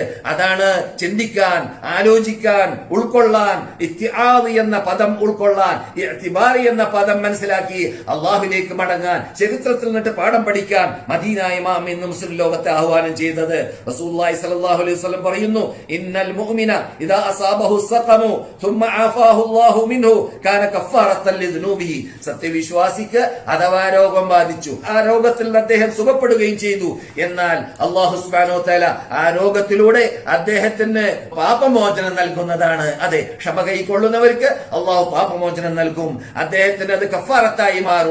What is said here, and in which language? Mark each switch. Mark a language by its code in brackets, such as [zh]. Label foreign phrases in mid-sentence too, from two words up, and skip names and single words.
[ml] അതാണ് ചിന്തിക്കാൻ, ആലോചിക്കാൻ, ഉൾക്കൊള്ളാൻ, ഇത്തിആദ് എന്ന പദം ഉൾക്കൊള്ളാൻ, ഇഅ്തിബാർ എന്ന പദം മനസ്സിലാക്കി അള്ളാഹുവിലേക്ക് മടങ്ങാൻ, ചരിത്രത്തിൽ നിന്നിട്ട് പാഠം പഠിക്കാൻ മദീന ഇമാം ഇന്ന് മുസ്ലിം ലോകത്തെ ആഹ്വാനം ചെയ്തത്. [ar] رسول الله صلى الله عليه وسلم പറയുന്നു, إن المؤمن إذا أصابه سقم ثم عافاه الله منه كان كفارة لذنوبه, [ml] സത്യവിശ്വാസിക്ക് അഥവാ രോഗം ബാധിച്ചു, ആ രോഗത്തിൽ അദ്ദേഹം സുഖപ്പെടുകയും ചെയ്തു, എന്നാൽ [ar] الله سبحانه وتعالى [ml] ആ രോഗത്തിലൂടെ അദ്ദേഹത്തിന് പാപമോചനം നൽകുന്നതാണ്. അതെ, ക്ഷമ കൈക്കൊള്ളുന്നവർക്ക് അള്ളാഹു പാപമോചനം നൽകും, അദ്ദേഹത്തിന് അത് കഫാറത്തായി മാറും.